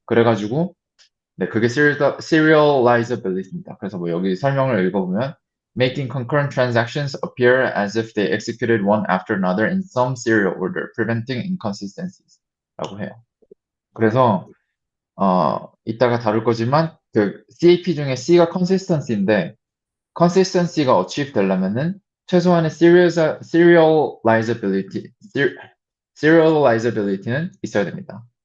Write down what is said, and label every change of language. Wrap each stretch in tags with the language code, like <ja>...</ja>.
<ko>그래가지고 네, 그게 serializability입니다. 그래서 뭐 여기 설명을 읽어보면</ko> <en>making concurrent transactions appear as if they executed one after another in some serial order, preventing inconsistencies</en> <ko>라고 해요. 그래서 이따가 다룰 거지만 그 CAP 중에 C가 consistency인데 consistency가 achieve 되려면은 최소한의 serializability는 있어야 됩니다.</ko>